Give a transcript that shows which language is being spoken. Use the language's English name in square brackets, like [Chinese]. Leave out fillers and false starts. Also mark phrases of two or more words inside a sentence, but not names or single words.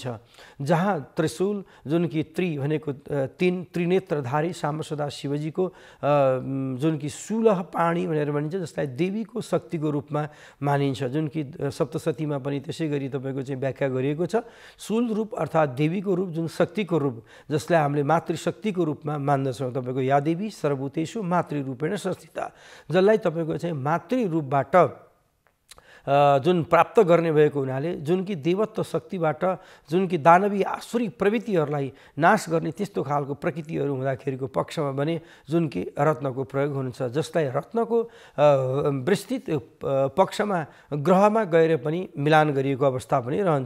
[Nepali] जहाँ त्रिशूल जुन कि भनेको तीन त्रिनेत्रधारी सामसदा शिवजीको जुन कि सुलह पाणी भनेर भनिन्छ, जसलाई देवीको शक्तिको रूपमा मानिन्छ, जुन कि सप्तशतीमा पनि त्यसै गरी तपाईँको चाहिँ व्याख्या गरिएको छ। शूल रूप अर्थात् देवीको रूप, जुन शक्तिको रूप, जसलाई हामीले मातृशक्तिको रूपमा मान्दछौँ। [Sanskrit] तपाईँको या देवी सर्वभूतेषु मातृरूपेण संस्थिता, [Nepali] जसलाई तपाईँको चाहिँ मातृरूपबाट जुन प्राप्त गर्ने भएको हुनाले जुन कि देवत्व शक्तिबाट जुन कि दानवी आसुरी प्रवृत्तिहरूलाई नाश गर्ने त्यस्तो खालको प्रकृतिहरू हुँदाखेरिको पक्षमा भने जुन कि रत्नको प्रयोग हुन्छ, जसलाई रत्नको विस्तृत पक्षमा ग्रहमा गएर पनि मिलान गरिएको अवस्था पनि रहन्छ।